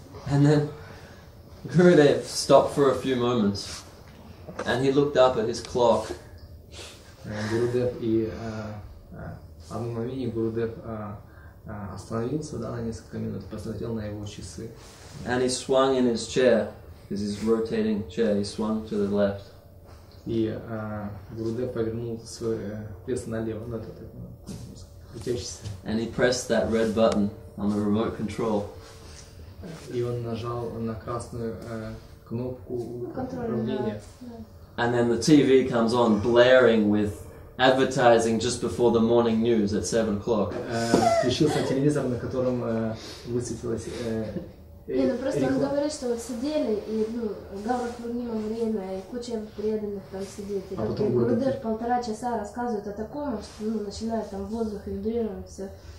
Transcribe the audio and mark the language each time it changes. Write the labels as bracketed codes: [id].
[en] And then Gurudev stopped for a few moments, and he looked up at his clock. [ru] Гурудев и в одном моменте Гурудев остановился, да, на несколько минут, посмотрел на его часы. [en] And he swung in his chair, because his rotating chair, he swung to the left. [ru] И Гурудев повернул свое кресло налево, на этот крутящийся. [en] And he pressed that red button on the remote control. [ru] И он нажал на красную кнопку управления. [en] And then the TV comes on blaring with advertising just before the morning news at 7 o'clock. [ru] Включился телевизор, на котором высветилось. Ну просто он говорит, что вот сидели, и Гаурапурнима время, и куча преданных там сидит. И потом Гурудев 1,5 часа рассказывает о таком, что начинает там воздух вибрировать, все.